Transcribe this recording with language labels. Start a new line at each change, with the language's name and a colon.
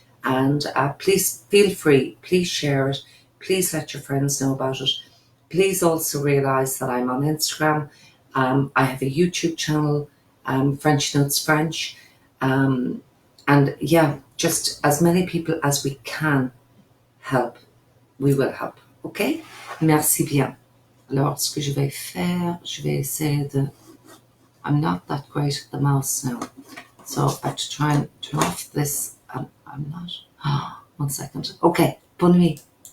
English: And please feel free. Please share it. Please let your friends know about it. Please also realise that I'm on Instagram. I have a YouTube channel, Frenchnotes French. And yeah, just as many people as we can help, we will help.
French: OK? Merci bien. Alors, ce que je vais faire, je vais essayer de...
English: I'm not that great at the mouse now. So I have to try and turn off this. I'm not... 1 second. OK.
French: Bonne nuit.